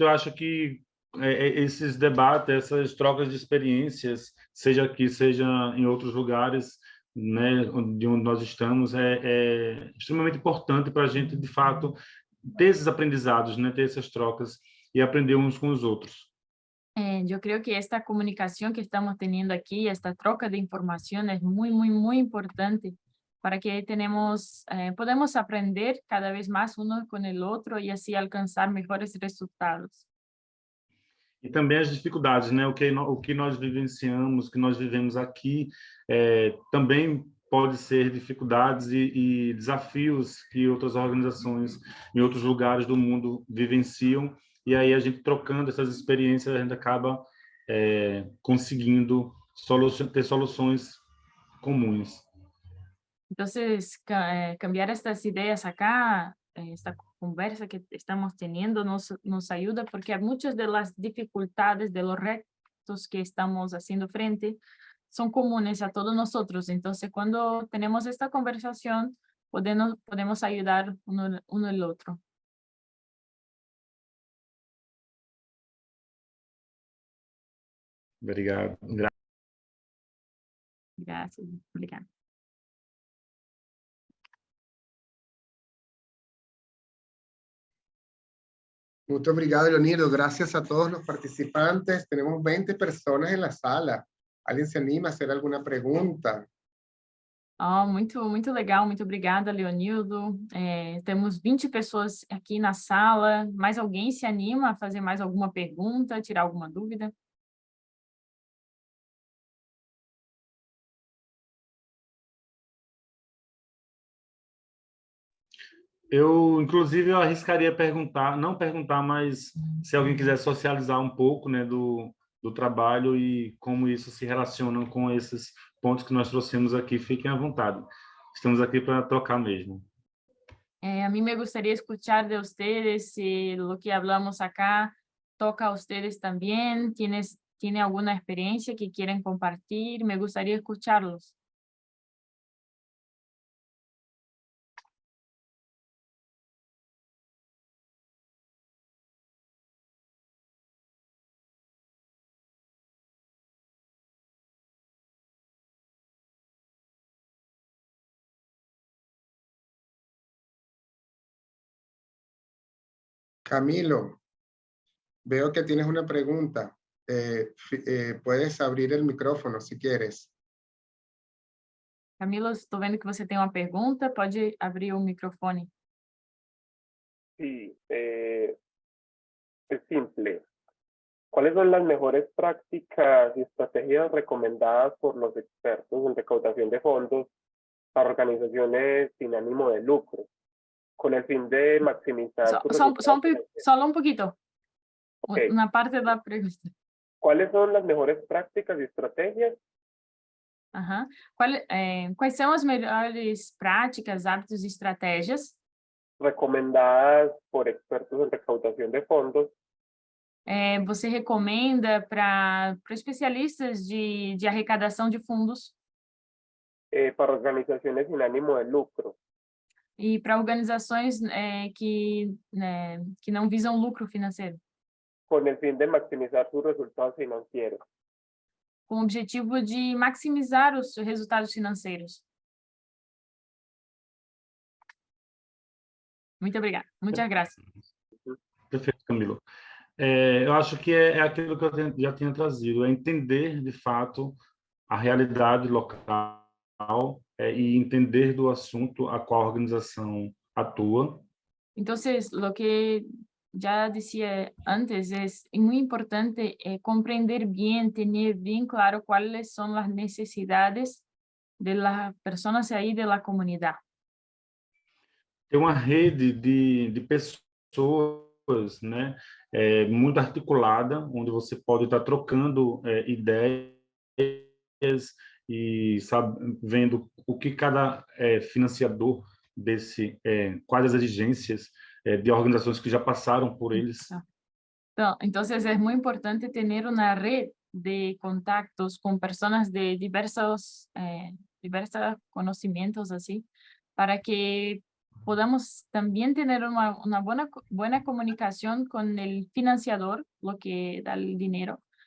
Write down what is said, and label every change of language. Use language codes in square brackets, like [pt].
[pt] Eu acho que esses debates, essas trocas de experiências, seja aqui, seja em outros lugares, né, de onde nós estamos, é extremamente importante para a gente, de fato, ter esses aprendizados, né, ter essas trocas e aprender uns com os outros. [es] Yo creo que esta comunicación que estamos teniendo aquí, esta troca de información es muy, muy, muy importante para que podamos aprender cada vez más uno con el otro y así alcanzar mejores resultados. [pt] E também as dificuldades, né? O que nós vivenciamos, que nós vivemos aqui, também pode ser dificuldades e desafios que outras organizações em outros lugares do mundo vivenciam. E aí a gente trocando essas experiências, a gente acaba conseguindo ter soluções comuns. [es] Entonces, cambiar estas ideas acá, esta conversa que estamos teniendo nos ayuda porque hay muchas de las dificultades, de los retos que estamos haciendo frente, son comunes a todos nosotros. Entonces, cuando tenemos esta conversación, podemos ayudar uno al otro. [pt] Obrigado. [es] Gracias. [pt] Obrigada. Muito obrigado, Leonildo. [es] Gracias a todos los participantes. Tenemos 20 personas en la sala. ¿Alguien se anima a hacer alguna pregunta? [pt] Oh, muito, muito legal, muito obrigada, Leonildo. Temos 20 pessoas aqui na sala. Mais alguém se anima a fazer mais alguma pergunta, tirar alguma dúvida? Eu, inclusive, eu arriscaria perguntar, não perguntar, mas se alguém quiser socializar um pouco, né, do trabalho e como isso se relaciona com esses pontos que nós trouxemos aqui, fiquem à vontade. Estamos aqui para trocar mesmo. [es] A mí me gustaría escuchar de ustedes si lo que hablamos acá toca a ustedes también. ¿Tiene alguna experiencia que quieren compartir? Me gustaría escucharlos. Camilo, veo que tienes una pregunta. Puedes abrir el micrófono si quieres. [pt] Camilo, estou vendo que você tem uma pergunta, pode abrir o microfone. [es] Sí, es simple. ¿Cuáles son las mejores prácticas y estrategias recomendadas por los expertos en recaudación de fondos para organizaciones sin ánimo de lucro, con el fin de maximizar sus resultados financieros? [pt] Só um pouquinho. Ok. Uma parte da pergunta. [es] ¿Cuáles son las mejores prácticas y estrategias Aham. [pt] Quais são as melhores práticas, hábitos e estratégias [es] recomendadas por expertos en recaudación de fondos [pt] você recomenda para especialistas de arrecadação de fundos [es] para organizaciones sin ánimo de lucro, [pt] e para organizações que não visam lucro financeiro, [es] con el fin de maximizar sus resultados financieros? [pt] com o objetivo de maximizar os resultados financeiros? Muito obrigada. Muitas graças. Perfeito, Camilo. Eu acho que é aquilo que eu já tinha trazido, é entender, de fato, a realidade local e entender do assunto a qual a organização atua. [es] Entonces, lo que ya decía antes es muy importante comprender bien, tener bien claro cuáles son las necesidades de las personas ahí de la comunidad. [pt] Ter uma rede de pessoas, né, muito articulada, onde você pode estar trocando ideias e vendo o que cada financiador quais as exigências de organizações que já passaram por eles. [es] Entonces, es muy importante tener una red de contactos con personas de diversos conocimientos así, para que podamos también tener una buena comunicación con el financiador, lo que da el dinero.